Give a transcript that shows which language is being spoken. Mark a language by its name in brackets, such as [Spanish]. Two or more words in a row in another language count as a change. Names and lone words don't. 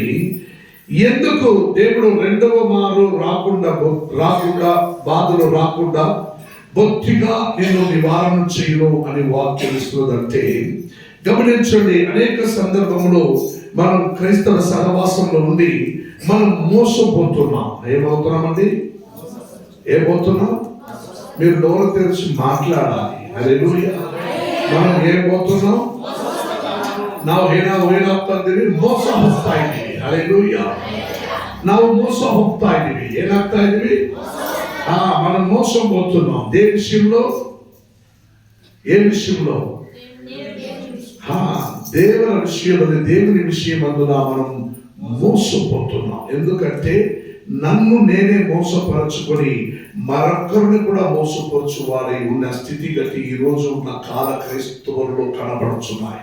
[Telugu] ఎందుకు దేవుడు రెండవ మారు రాకుండా బాధలు రాకుండా బొత్తిగా నేను నివారణ చేయను అని వాక్యం ఇస్తున్నదంటే, గమనించండి, అనేక సందర్భంలో మనం క్రైస్తవ సహవాసంలో ఉండి మనం మోసపోతున్నాం. ఏమవుతున్నామండి? ఏమవుతున్నాం? మీరు నోరు తెరిచి మాట్లాడాలి. హల్లెలూయా. మనం ఏమవుతున్నాం? [Kannada] ನಾವು ಏನಾಗ್ತಾ ಇದ್ದೀವಿ? ಮೋಸ ಹೋಗ್ತಾ ಇದ್ದೀವಿ. ಹಲ್ಲೆಲೂಯಾ. ನಾವು ಮೋಸ ಹೋಗ್ತಾ ಇದ್ದೀವಿ. ಏನಾಗ್ತಾ ಇದ್ದೀವಿ? [Telugu] మనం మోసం పోతున్నాం. ఏ విషయంలో? దేవుని విషయం అందున మనం మోసపోతున్నాం. ఎందుకంటే నన్ను నేనే మోసపరచుకొని మరొకరిని కూడా మోసపరచువారై ఉన్న స్థితిగతి ఈ రోజు ఉన్న కాల క్రైస్తవుల్లో కనబడుతున్నాయి.